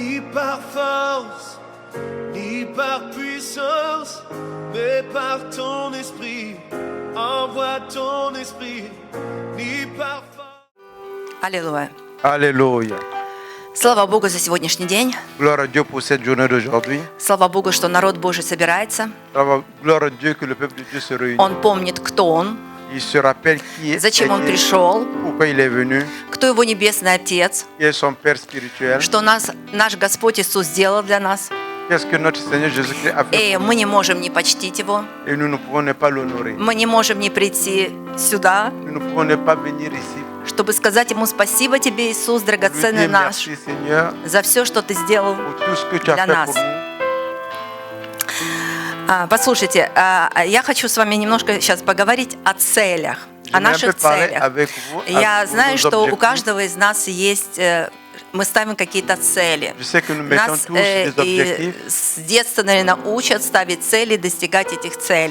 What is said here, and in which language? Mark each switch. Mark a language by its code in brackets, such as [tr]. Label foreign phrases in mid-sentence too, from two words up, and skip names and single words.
[fr] par force, ni par puissance, mais par ton esprit. Envoie ton esprit, ni par force. [ru] Аллилуйя. [fr] Alléluia. [ru] Слава Богу за сегодняшний день. [fr] Gloire à Dieu pour cette journée d'aujourd'hui. [ru] Слава Богу, что народ Божий собирается. [fr] Gloire à Dieu que le peuple de Dieu se réunit. [ru] Он помнит, кто он, [fr] Il se rappelle qui est, [ru] зачем он пришел, [fr] pourquoi il est venu, [ru] кто его небесный Отец, [fr] qui est son Père spirituel, [ru] что наш Господь Иисус сделал для нас. [fr] qu'est-ce que notre Seigneur Jésus-Christ a fait [ru] И [fr] pour [ru] мы не можем не почтить Его, [fr] nous. Et nous ne pouvons ne pas l'honorer. [ru] мы не можем не прийти сюда, [fr] Nous ne pouvons ne pas venir ici. [ru] чтобы сказать Ему спасибо Тебе, Иисус, [fr] Lui [ru] драгоценный [fr] dire [ru] наш, [fr] merci Seigneur [ru] за все, что Ты сделал [fr] pour tout ce que tu as [ru] для [fr] fait [ru] нас. [fr] pour nous. [ru] Послушайте, я хочу с вами немножко сейчас поговорить о целях, о наших целях. Я знаю, что у каждого из нас есть, мы ставим какие-то цели. Нас и с детства, наверное, учат ставить цели, достигать этих целей.